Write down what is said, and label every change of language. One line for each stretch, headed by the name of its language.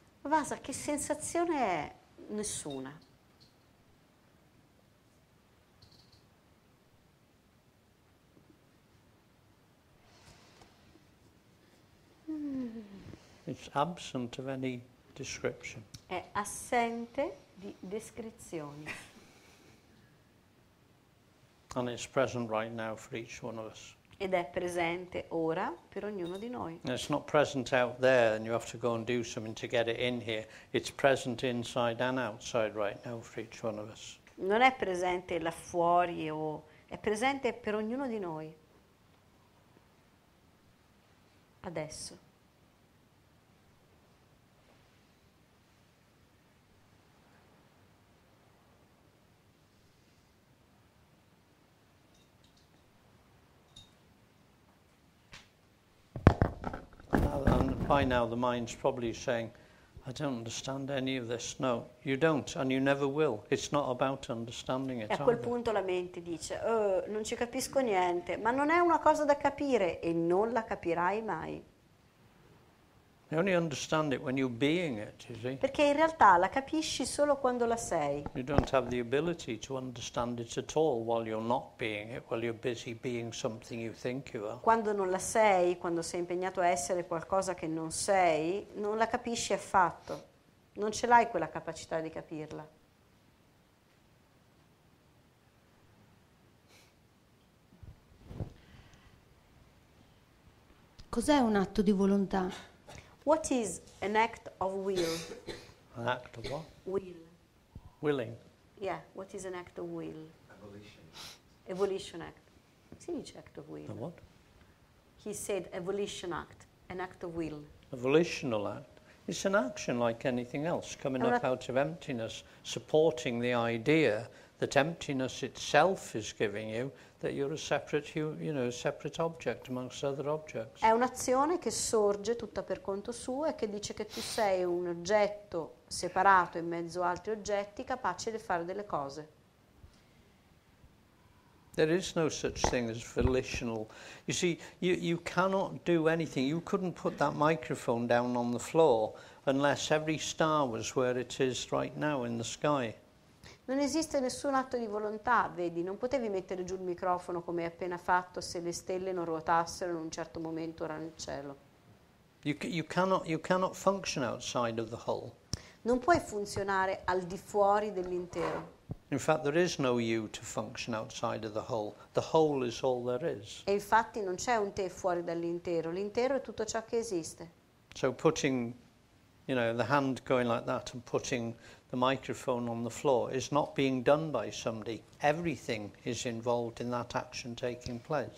Italian: Vasa, che sensazione è? Nessuna.
English: It's absent of any description.
Italian: È assente di descrizioni.
English: And it's present right now for each one of us.
Italian: Ed è presente ora per ognuno di noi.
English: And it's not present out there and you have to go and do something to get it in here. It's present inside and outside right now for each one of us.
Italian: Non è presente là fuori è presente per ognuno di noi. Adesso.
English: By now the mind's probably saying, I don't understand any of this. No, you don't, and you never will. It's not about understanding it
Italian: E a quel
English: either.
Italian: punto la mente dice, non ci capisco niente, ma non è una cosa da capire e non la capirai mai.
English: You only understand it when you're being it, you see.
Italian: Perché in realtà la capisci solo quando la sei.
English: You don't have the ability to understand it at all while you're not being it, while you're busy being something you think you are.
Italian: Quando non la sei, quando sei impegnato a essere qualcosa che non sei, non la capisci affatto. Non ce l'hai quella capacità di capirla. Cos'è un atto di volontà?
English: What is an act of will? An act of what? Will. Willing. Yeah, what is an act of will? Evolution. Evolution act.
Italian: Si dice
English: act of will. A what? He said evolution act, an act of will. A volitional act. It's an action like anything else, coming up out of emptiness, supporting the idea that emptiness itself is giving you, that you're a separate, separate object amongst other objects.
Italian: È un'azione che sorge tutta per conto suo e che dice che tu sei un oggetto separato in mezzo a altri oggetti capace di fare delle cose.
English: There is no such thing as volitional. You see, you cannot do anything. You couldn't put that microphone down on the floor unless every star was where it is right now in the sky.
Italian: Non esiste nessun atto di volontà, vedi, non potevi mettere giù il microfono come hai appena fatto se le stelle non ruotassero in un certo momento ora nel cielo.
English: You cannot function outside of the whole.
Italian: Non puoi funzionare al di fuori dell'intero.
English: In fact, there is no you to function outside of the whole. The whole is all there is.
Italian: E infatti non c'è un te fuori dall'intero, l'intero è tutto ciò che esiste.
English: So putting, the hand going like that and putting the microphone on the floor is not being done by somebody. Everything is involved in that action taking place.